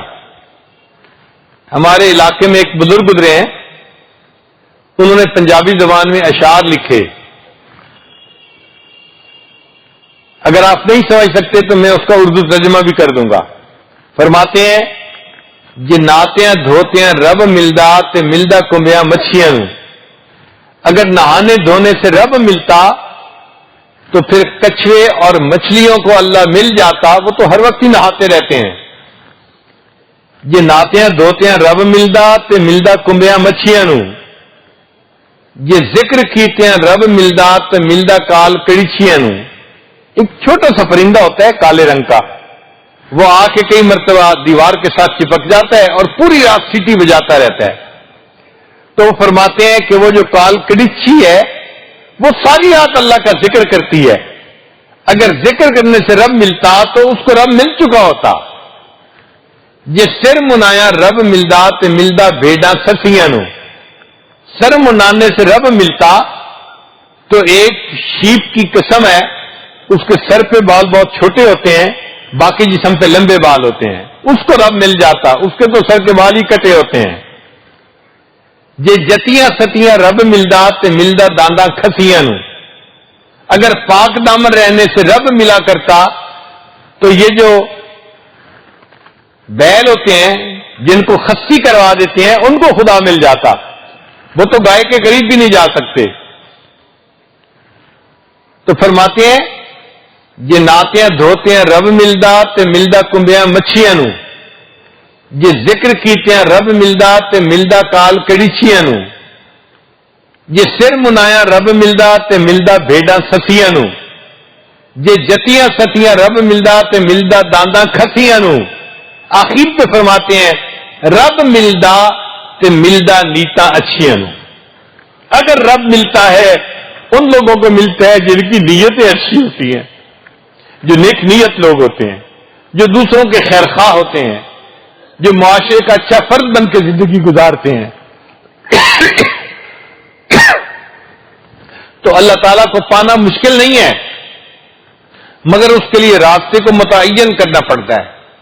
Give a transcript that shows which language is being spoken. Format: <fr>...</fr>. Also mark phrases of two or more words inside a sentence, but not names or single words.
<ur>ہمارے علاقے میں ایک بزرگ گزرے ہیں، انہوں نے پنجابی زبان میں اشعار لکھے. اگر آپ نہیں سمجھ سکتے تو میں اس کا اردو ترجمہ بھی کر دوں گا. فرماتے ہیں</ur> <pa>یہ ناتیاں دھوتیاں رب ملدا تے ملدا کمبیاں مچھیاں.</pa> <ur>اگر نہانے دھونے سے رب ملتا تو پھر کچھوے اور مچھلیوں کو اللہ مل جاتا، وہ تو ہر وقت ہی نہاتے رہتے ہیں.</ur> <pa>یہ ناتیاں دھوتیاں رب ملدا تے ملدا کمبیاں مچھیاں. یہ ذکر کیتیاں رب ملدا تے ملدا کال کڑیچیاں.</pa> <ur>ایک چھوٹا سا پرندہ ہوتا ہے کالے رنگ کا، وہ آ کے کئی مرتبہ دیوار کے ساتھ چپک جاتا ہے اور پوری رات سیٹی بجاتا رہتا ہے. تو وہ فرماتے ہیں کہ وہ جو کال کڑیچی ہے وہ ساری رات اللہ کا ذکر کرتی ہے. اگر ذکر کرنے سے رب ملتا تو اس کو رب مل چکا ہوتا.</ur> <pa>یہ سر منایا رب ملدا تے ملدا بھیڈاں سسیاں.</pa> <ur>سر منانے سے رب ملتا تو ایک شیپ کی قسم ہے، اس کے سر پہ بال بہت چھوٹے ہوتے ہیں، باقی جسم پہ لمبے بال ہوتے ہیں، اس کو رب مل جاتا. اس کے تو سر کے بال ہی کٹے ہوتے ہیں.</ur> <pa>یہ جتیاں ستیاں رب ملدا تے ملدا دانداں کھسیاں.</pa> <ur>اگر پاک دامن رہنے سے رب ملا کرتا تو یہ جو بیل ہوتے ہیں جن کو خصی کروا دیتے ہیں ان کو خدا مل جاتا. وہ تو گائے کے قریب بھی نہیں جا سکتے. تو فرماتے ہیں</ur> <pa>یہ ناتیاں دھوتیاں رب ملدا تے ملدا کمبیاں مچھیاں. یہ ذکر کیتیاں رب ملدا تے ملدا کال کڑیچیاں. یہ سر منایا رب ملدا تے ملدا بھیڈاں سسیاں. یہ جتیاں ستیاں رب ملدا تے ملدا دانداں کھسیاں.</pa> <ur>آخر پہ فرماتے ہیں</ur> <pa>رب ملدا تے ملدا نیتا اچھیاں.</pa> <ur>اگر رب ملتا ہے ان لوگوں کو ملتا ہے جن کی نیتیں اچھی ہوتی ہیں، جو نیک نیت لوگ ہوتے ہیں، جو دوسروں کے خیر خواہ ہوتے ہیں، جو معاشرے کا اچھا فرد بن کے زندگی گزارتے ہیں. تو اللہ تعالیٰ کو پانا مشکل نہیں ہے، مگر اس کے لیے راستے کو متعین کرنا پڑتا ہے.</ur>